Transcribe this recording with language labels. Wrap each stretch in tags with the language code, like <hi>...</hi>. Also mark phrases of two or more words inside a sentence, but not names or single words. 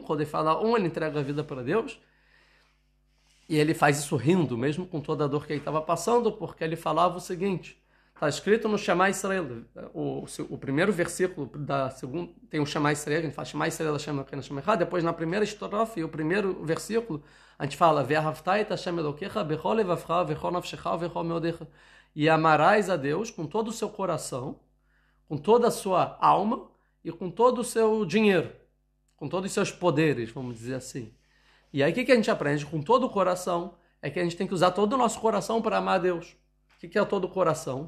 <pt>Quando ele fala um, ele entrega a vida para Deus. E ele faz isso rindo, mesmo com toda a dor que ele estava passando, porque ele falava o seguinte: está escrito no Shema Israel, o primeiro versículo da segunda, tem o Shema Israel, a gente fala</pt> <he>שמע ישראל, השם אלוקינו השם אחד.</he> <pt>Depois, na primeira estrofe, o primeiro versículo, a gente fala</pt> <he>ואהבת את השם אלוקיך בכל לבבך ובכל נפשך ובכל מאודך.</he> <pt>E amarás a Deus com todo o seu coração, com toda a sua alma e com todo o seu dinheiro, com todos os seus poderes, vamos dizer assim. E aí o que a gente aprende com todo o coração? É que a gente tem que usar todo o nosso coração para amar a Deus. O que é todo o coração?</pt>